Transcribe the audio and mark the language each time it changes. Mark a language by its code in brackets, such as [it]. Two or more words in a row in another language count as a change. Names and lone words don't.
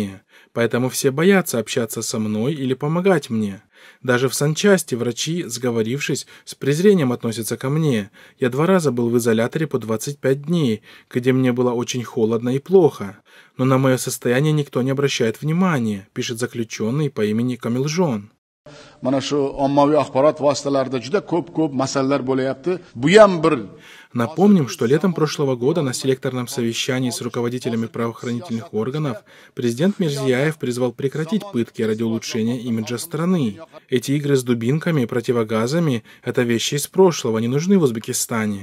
[ru] Поэтому все боятся общаться со мной или помогать мне. Даже в санчасти врачи, сговорившись, с презрением относятся ко мне. Я 2 раза был в изоляторе по 25 дней, где мне было очень холодно и плохо. Но на мое состояние никто не обращает внимания, пишет заключенный по имени Камилжон. [uz] Mana shu ommaviy axborot vositalarida juda ko'p masalalar bo'layapti. Bu ham bir. [ru] Напомним, что летом прошлого года на селекторном совещании с руководителями правоохранительных органов президент Мирзияев призвал прекратить пытки ради улучшения имиджа страны. Эти игры с дубинками и противогазами – это вещи из прошлого, не нужны в Узбекистане.